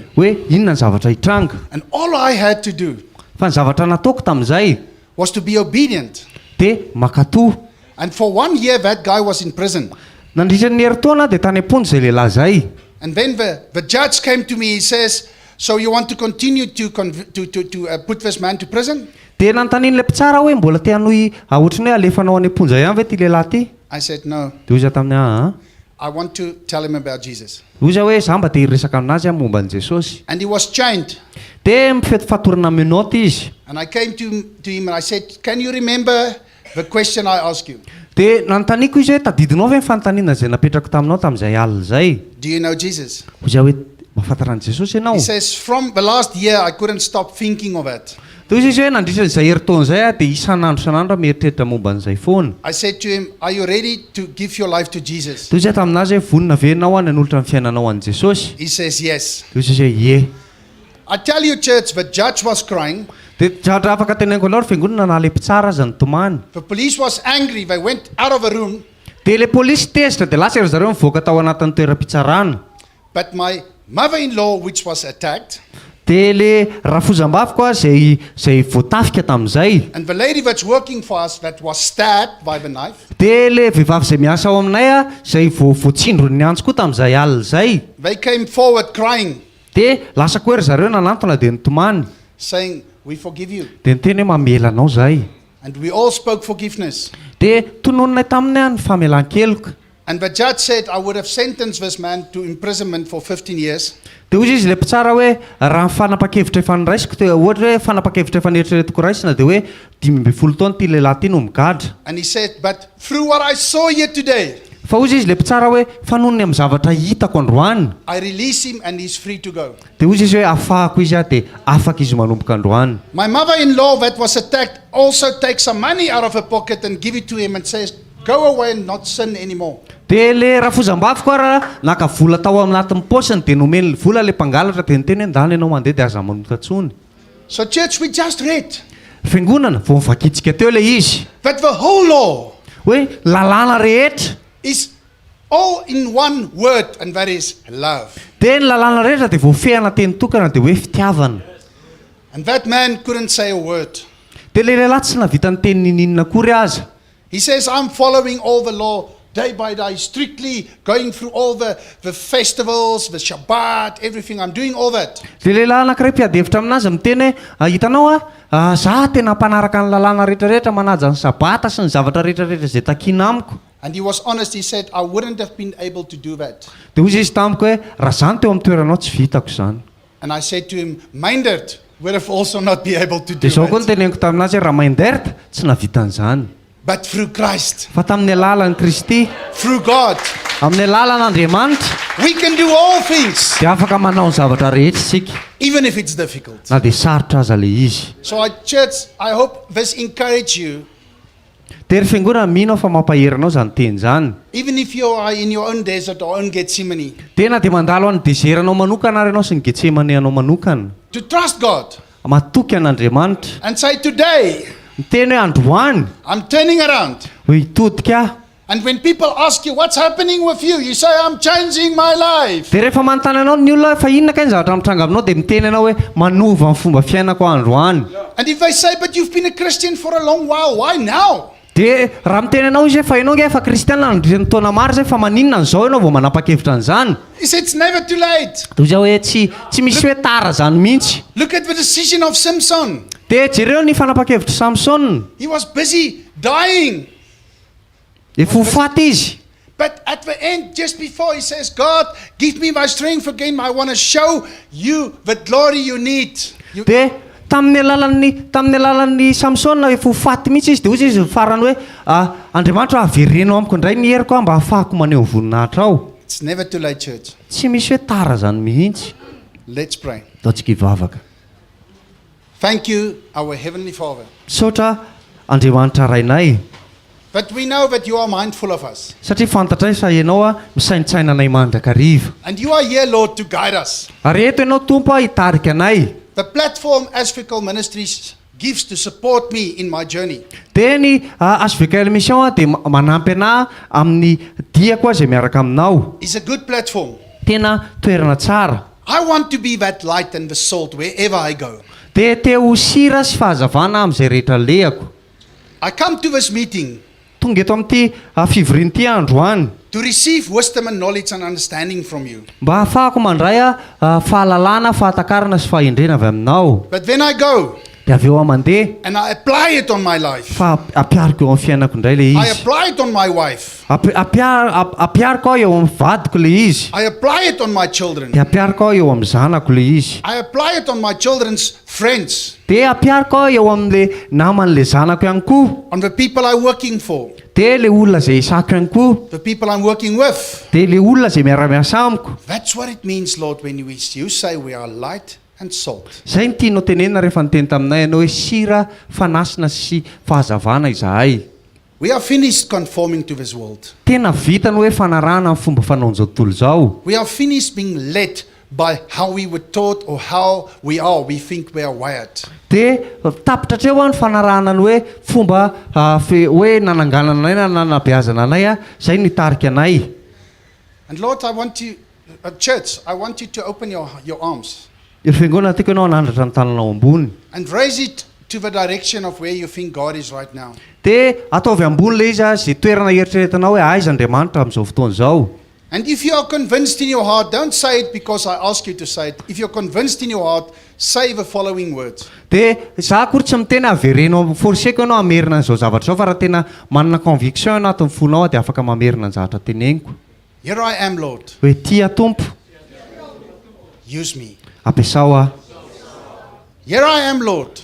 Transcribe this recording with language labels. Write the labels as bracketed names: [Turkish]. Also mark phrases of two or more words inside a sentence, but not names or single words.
[Malagasy] hoe inona ny zavatra hitranga. [English] And all I had to do [Malagasy] Fa ny zavatra nataoko tamin'izay [English] was to be obedient. [Malagasy] dia makatoa. [English] And for 1 year, that guy was in prison. [Malagasy] Nandritra ny herintaona dia tany am-pony izay lehilahy zay. [English] And then the judge came to me. He says, so you want to continue to put this man to prison? [Malagasy] Dia nanontanian'ilay mpitsara hoe mbola te hanohy ohatran'ny hoe alefanao any am-ponja ihany ve ty lehilahy ty? [English] I said, no. [Malagasy] Dia ozy tamin'ny [English] I want to tell him about Jesus. [Malagasy] ozy hoe za mba te hiresaka aminazy momba an'i Jesosy. [English] And he was chained. [Malagasy] Dia mifety fatorana menoty izy. [English] And I came to him and I said, can you remember the question I asked you? [Malagasy] Dia nanontaniako izy hoe tadidinao ve ny fanontaniana izay napetrako taminao tamin'izay alina izay? [English] Do you know Jesus? [Malagasy] Ozy hoe mahafantatra an'i Jesosy ianao? [English] He says, from the last year, I couldn't stop thinking of it. [Malagasy] Toy izy hoe nandritra izay herintaona izay dia isan'andro mieritreritra momba an'izay foana. [English] I said to him, are you ready to give your life to Jesus? [Malagasy] Toy izay taminazy hoe vonona ve ianao hanolotra ny fiainanao an' Jesosy? [English] He says, yes. [Malagasy] Toy izy hoe ie. [English] I tell you, church, the judge was crying. [Malagasy] Dia dratra afaka tenainiko aloha fiangonana nahalepi tsara aza ny tomany. [English] The police was angry. They went out of the room. [Malagasy] Dia ilay polisy tezitra dia lasa ry zareo mivoaka tao anatin'ny toeram-pitsarana. [English] But my mother-in-law, which was attacked, [Malagasy] Dia ilay rafozam-baviko izay voatafika tamin'izay. [English] and the lady that's working for us that was stabbed by the knife, [Malagasy] Dia ilay vehivavy izay miasa ao aminay izay voatsindro ny antsy koa tamin'izay alina izay. [English] they came forward crying, [Malagasy] Dia lasa koa ry zareo nanantona dia nitomany. [English] saying, we forgive you. [Malagasy] Dia niteny hoe mamela anao izay. [English] And we all spoke forgiveness. [Malagasy] Dia tonononay taminay ny famelan-keloka. [English] And the judge said, I would have sentenced this man to imprisonment for 15 years. [Malagasy] Dia hozy izy le mpitsara hoe raha ny fanapa-kevitra efa niraisiko dia ohatra hoe fanapa-kevitra efa nieritreretiko raisina dia hoe 12 taona ity lehilahy ity no migadra. [English] And he said, but through what I saw here today, [Malagasy] Fa hozy izy le mpitsara hoe fanonony amin'ny zavatra hitako androany. [English] I release him and he's free to go. [Malagasy] Dia hozy izy hoe afahako izy dia afaka izy manomboka androany. [English] My mother-in-law that was attacked also takes some money out of her pocket and give it to him and says, go away and not sin anymore. [Malagasy] Dia le rafozam-baviko raha naka vola tao anatin'ny paosiny dia nomeny vola le mpangalatra dia niteny hoe ndany ianao mandeha dia aza manota tsony. [English] So church, we just read [Malagasy] Fiangonana vao mivakitsika teo le izy [English] that the whole law [Malagasy] hoe lalàna rehetra [English] is all in one word, and that is love. [Malagasy] dia ny lalàna rehetra dia voafehana teny tokana dia hoe fitiavana. [English] And that man couldn't say a word. [Malagasy] Dia le lehilahy tsy navita ny teny ninina akory aza. [English] He says, I'm following all the law day by day, strictly going through all the festivals, the Shabbat, everything. I'm doing all that. [Malagasy] Dia lehilahy anankiray mpiady-hevitra aminazy miteny hoe hitanao za tena mpanaraka ny lalàna rehetrarehetra manaja ny sabata sy ny zavatra rehetrarehetra izay takiana amiko. [English] And he was honest. He said, I wouldn't have been able to do that. [Malagasy] Dia hozy izy tamiko hoe raha zany teo amin'ny toeranao tsy vitako izany. [English] And I said to him, Myndert would have also not be able to do [Malagasy] Dia izao koa ny [English] that. [Malagasy] teneniko taminazy hoe raha Myndert tsy navita an'izany. [English] But through Christ, [Malagasy] Fa tamin'ny alalan'i Kristy, [English] through God, [Malagasy] amin'ny alalan'Andriamanitra [English] we can do all things, [Malagasy] dia afaka manao ny zavatra rehetra isika [English] even if it's difficult. [Malagasy] na dia sarotra aza le izy. [English] So, church, I hope this encourage you, [Malagasy] Dia ry fiangonana mino fa mampahery anao izany teny izany. [English] even if you are in your own desert or own Gethsemane, [Malagasy] Tena dia mandalo any deseranao manokana ary ianao sy ny Getsemane anao manokana. [English] to trust God [Malagasy] Matoky an'Andriamanitra. [English] and say, today, [Malagasy] Miteny hoe androany [English] I'm turning around. [Malagasy] ho hitodika. [English] And when people ask you, what's happening with you? You say, I'm changing my life. [Malagasy] Dia rehefa manontany anao ny olona fa inona kay ny zavatra mitranga aminao dia miteny anao hoe manova ny fomba fiainako androany. [English] And if they say, but you've been a Christian for a long while, why now? [Malagasy] Dia raha miteny anao izy hoe fa ianao nge efa kristiana nandritra ny taona maro zay fa maninona an'izao ianao vao manapa-kevitra an'izany. [English] He said, it's never too late. [Malagasy] Dia hozy hoe tsy misy hoe tara zany mihitsy. [English] Look at the decision of Samson. [Malagasy] Dia jereo ny fanapa-kevitra Samson. [English] He was busy dying. [Malagasy] Dia fofaty izy. [English] But at the end, just before, he says, God, give me my strength again. I want to show you the glory you need. [Malagasy] Dia tamin'ny alalan'ny Samson hoe fofaty mihitsy izy dia hozy izy farany hoe Andriamanitra averenao amiko indray ny heriko mba ahafahako maneho ny voninahitra ao. [English] It's never too late, church. [Malagasy] Tsy misy hoe tara zany mihitsy. [English] Let's pray. [Malagasy] Ataontsika hivavaka. [English] Thank you, our Heavenly Father, [Malagasy] Saotra Andriamanitra rainay [English] that we know that you are mindful of us. [Malagasy] satria fantatray fa ianao misaintsaina anay mandrakariva. [English] And you are here, Lord, to guide us. [Malagasy] Ary eto ianao Tompo hitarika anay. [English] The platform hvkl Ministries gives to support me in my journey. [Malagasy] Dia ny hvkl-mission dia manampy ana amin'ny diako izay miaraka aminao. [English] It's a good platform. [Malagasy] Tena toerana tsara. [English] I want to be that light and the salt wherever I go. [Malagasy] Dia teo sira sy fahazavana amin'izay rehetra lehako. [English] I come to this meeting [Malagasy] Tonga eto amin'ity fivoriana ity androany [English] to receive wisdom and knowledge and understanding from you. [Malagasy] mba ahafahako mandray fahalalana, fahatakarana sy fahendrena avy aminao. [English] But then I go [Malagasy] Dia avy eo mandeha [English] and I apply it on my life. [Malagasy] fa apiariko eo amin'ny fiainako indray le [English] I [Malagasy] izy. [English] apply it on my wife. [Malagasy] Apiariko ao eo amin'ny vadiko le izy. [English] I apply it on my children. [Malagasy] Dia apiariko ao eo amin'ny zanako le izy. [English] I apply it on my children's friends, [Malagasy] Dia apiariko ao eo amin'le naman'le zanako ihany koa. [English] on the people I'm working for, [Malagasy] Dia le olona izay isako ihany koa. [English] the people I'm working with. [Malagasy] Dia le olona izay miara-miasa amiko. [English] That's what it means, Lord, when you say we are light and salt. [Malagasy] Zay ny tianao tenena rehefa niteny taminay ianao hoe sira fanasina sy fahazavana izahay. [English] We are finished conforming to this world. [Malagasy] Tena vita ny hoe fanarahana amin'ny fomba fanaon'izao tontolo izao. [English] We are finished being led by how we were taught or how we think we are wired. [Malagasy] Dia tapitra treo ny fanarahana ny hoe fomba hoe nananganana anay na nanabeazana anay zay nitarika anay. [English] And Lord, I want you, church, I want you to open your arms [Malagasy] Fiangonana tiako ianao hanandratra ny tananao ambony. [English] and raise it to the direction of where you think God is right now. [Malagasy] Dia ataovy ambony ilay izy zay toerana eritreretanao hoe aiza Andriamanitra amin'izao fotoana izao. [English] And if you are convinced in your heart, don't say it because I ask you to say it. If you're convinced in your heart, say the following words. [Malagasy] Dia za akory tsy mitena averenao forseko ianao hamerina an'izao zavatra izao fa raha tena manana conviction anatin'ny fonao dia afaka mamerina ny zavatra teneniko. [English] Here I am, Lord. [Malagasy] Hoe tia Tompo, [English] Use me. [Malagasy] ampiasao aho. [English] Here I am, Lord.